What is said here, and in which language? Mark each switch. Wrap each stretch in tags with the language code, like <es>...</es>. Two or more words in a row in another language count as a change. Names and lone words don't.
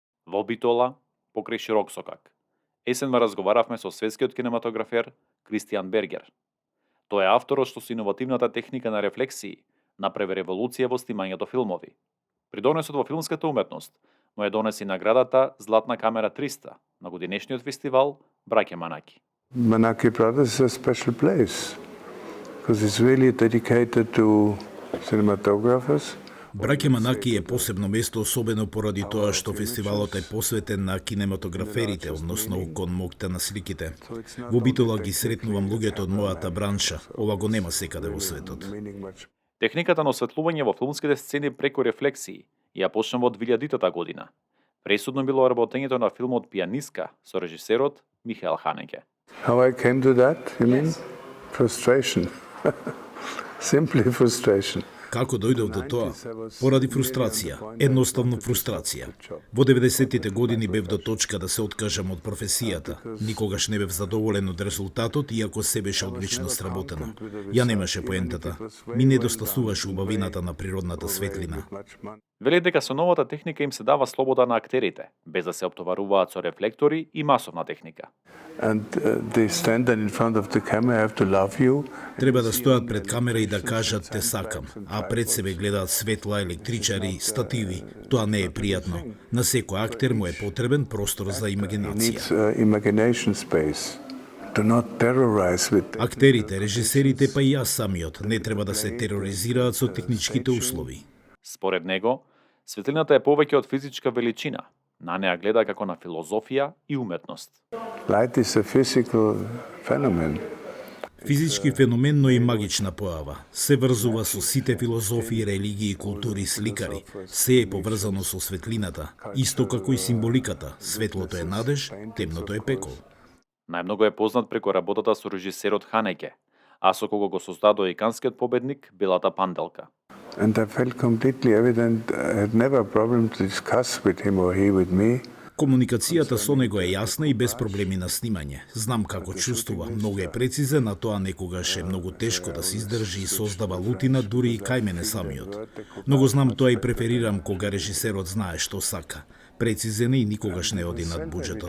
<mk>Во Битола, покрај широк сокак. Есенва разговаравме со светскиот кинематографер Кристијан Бергер. Тој е авторот што со иновативната техника на рефлексии направи револуција во снимањето филмови. Придонесот во филмската уметност му ја донеси наградата Златна камера 300 на годинешниот фестивал Браќа Манаки.</mk> <en>Manaki Brothers is a special place because it's really dedicated to cinematographers.</en> <mk>Браќа Манаки е посебно место, особено поради тоа што фестивалот е посветен на кинематограферите, односно кон моќта на сликите. Во Битола ги сретнувам луѓето од мојата бранша. Ова го нема секаде во светот. Техниката на осветлување во филмските сцени преку рефлексии ја почна во 2000 година. Пресудно било работењето на филмот Пијанистка со режисерот Михаел Ханеке.</mk> <en>How I came to that, you mean? Frustration. Simply frustration.</en> <mk>Како дојдов до тоа? Поради фрустрација, едноставно фрустрација. Во 90-тите години бев до точка да се откажам од професијата. Никогаш не бев задоволен од резултатот, иако се беше одлично сработено. Ја немаше поентата. Ми недостасуваше убавината на природната светлина. Вели дека со новата техника им се дава слобода на актерите, без да се оптоваруваат со рефлектори и масовна техника.</mk> <en>And they stand then in front of the camera, have to love you.</en> <mk>Треба да стојат пред камера и да кажат те сакам, а пред себе гледаат светла, електричари, стативи. Тоа не е пријатно. На секој актер му е потребен простор за</mk> <en>He</en> <mk>имагинација.</mk> <en>needs imagination space. Do not terrorize with</en> <mk>Актерите, режисерите, па и јас самиот, не треба да се тероризираат со техничките услови. Според него, светлината е повеќе од физичка величина. На неа гледа како на филозофија и уметност.</mk> <en>light is a physical phenomenon.</en> <mk>Физички феномен, но и магична појава. Се врзува со сите филозофии, религии, култури, сликари. Се е поврзано со светлината, исто како и символиката. Светлото е надеж, темното е пекол. Најмногу е познат преку работата со режисерот Ханеке, а со кого го создадоа и канскиот победник Белата панделка.</mk> <en>And I felt completely evident I had never a problem to discuss with him or he with me.</en> <mk>Комуникацијата со него е јасна и без проблеми на снимање. Знам како чувствува, многу е прецизен, а тоа некогаш е многу тешко да се издржи и создава лутина дури и кај мене самиот. Но го знам тоа и преферирам кога режисерот знае што сака. Прецизен е и никогаш не оди над буџетот.</mk>